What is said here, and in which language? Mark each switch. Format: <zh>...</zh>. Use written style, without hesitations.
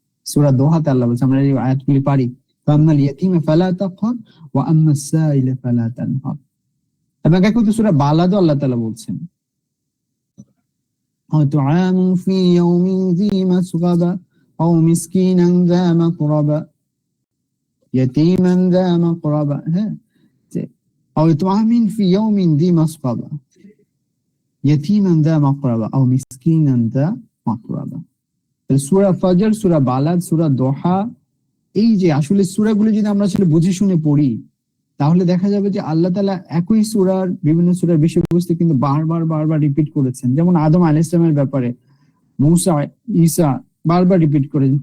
<bn>সূরা দোহাতে আল্লাহ বলছে, আমরা এই আয়াতগুলি পারি, ফাম্মাল ইয়াতীমা ফালা তাকহার ওয়া আম্মাসাইলা ফালা তানহার। এবং একই সূরা বালাদও আল্লাহ তাআলা বলছেন, তুআমু ফি ইয়াউমিন যী মাসগাবা আও মিসকিনান যা মাকরাবা ইয়াতীমান যা মাকরাবা।</bn> <ar>হ্যাঁ, أو إطعام في يوم ذي مسغبة يتيما ذا مقربة أو مسكينا ذا مقربة।</ar> <bn>সূরা ফজর, সূরা বালাদ, সূরা দোহা, এই যে আসলে সূরাগুলো যদি আমরা আসলে বুঝে শুনে পড়ি, তাহলে দেখা যাবে যে আল্লাহ তাআলা একই সূরার বিভিন্ন সূরার বিষয়বস্তু কিন্তু বারবার রিপিট করেছেন। যেমন আদম আলাইহিস সালামের ব্যাপারে, মূসা, ঈসা বারবার রিপিট করেছেন।</bn>